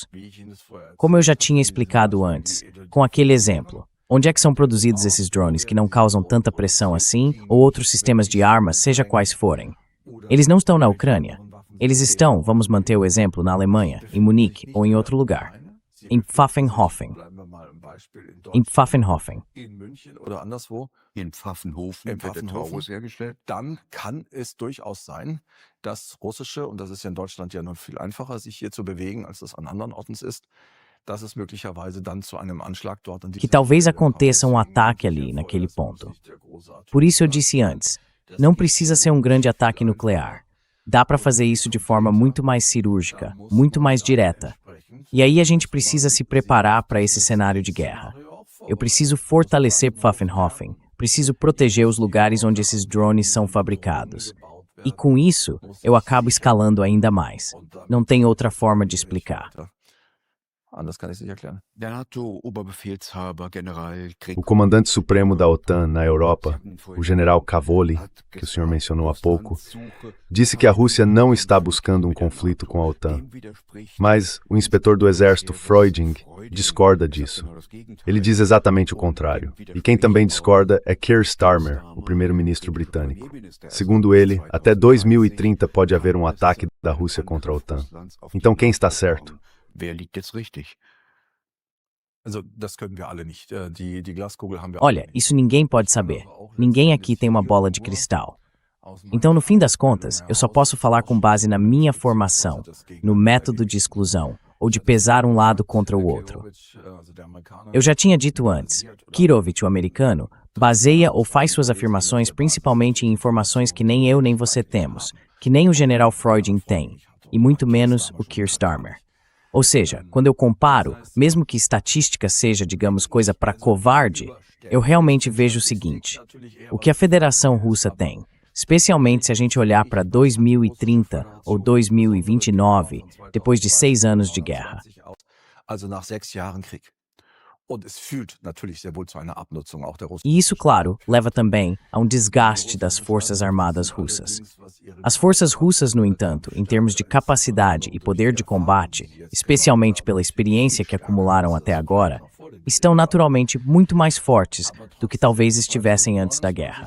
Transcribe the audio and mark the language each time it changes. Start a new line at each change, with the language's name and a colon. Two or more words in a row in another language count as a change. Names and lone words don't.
Portuguese: Como eu já tinha explicado antes, com aquele exemplo, onde é que são produzidos esses drones que não causam tanta pressão assim, ou outros sistemas de armas, seja quais forem? Eles não estão na Ucrânia. Eles estão, vamos manter o exemplo, na Alemanha, em Munique ou em outro lugar. Em Pfaffenhofen. Em Pfaffenhofen.
German: In München oder anderswo, In Pfaffenhofen in wird der Taurus Pfaffenhofen, hergestellt. dann kann es durchaus sein, dass russische, und das ist ja in Deutschland ja noch viel einfacher, sich hier zu bewegen, als das an anderen Orten ist, dass es möglicherweise dann zu einem Anschlag dort an
Portuguese: Que talvez aconteça ataque ali, naquele ponto. Por isso eu disse antes, não precisa ser um grande ataque nuclear. Dá para fazer isso de forma muito mais cirúrgica, muito mais direta. E aí a gente precisa se preparar para esse cenário de guerra. Eu preciso fortalecer Pfaffenhofen, preciso proteger os lugares onde esses drones são fabricados. E com isso, eu acabo escalando ainda mais. Não tem outra forma de explicar.
German: Anders kann ich es nicht erklären. Der NATO-Oberbefehlshaber General
Portuguese: O comandante supremo da OTAN na Europa, o general Cavoli, que o senhor mencionou há pouco, disse que a Rússia não está buscando um conflito com a OTAN. Mas o inspetor do exército Freuding discorda disso. Ele diz exatamente o contrário. E quem também discorda é Keir Starmer, o primeiro-ministro britânico. Segundo ele, até 2030 pode haver um ataque da Rússia contra a OTAN. Então quem está certo?
German: Wer liegt jetzt richtig? Also, das können wir alle nicht. Die Glaskugel haben wir
Portuguese: Olha,
German: alle nicht.
Portuguese: isso ninguém pode saber. Ninguém aqui tem uma bola de cristal. Então, no fim das contas, eu só posso falar com base na minha formação, no método de exclusão, ou de pesar um lado contra o outro. Eu já tinha dito antes, Kirovich, o americano, baseia ou faz suas afirmações principalmente em informações que nem eu nem você temos, que nem o general Freuding tem, e muito menos o Keir Starmer. Ou seja, quando eu comparo, mesmo que estatística seja, digamos, coisa para covarde, eu realmente vejo o seguinte: o que a Federação Russa tem, especialmente se a gente olhar para 2030 ou 2029, depois de 6 anos de guerra.
German: Also nach 6 Jahren Krieg. Und es führt natürlich sehr wohl zu einer Abnutzung auch der Russen.
Portuguese: E isso, claro, leva também a um desgaste das Forças Armadas russas. As forças russas, no entanto, em termos de capacidade e poder de combate, especialmente pela experiência que acumularam até agora, estão naturalmente muito mais fortes do que talvez estivessem antes da guerra.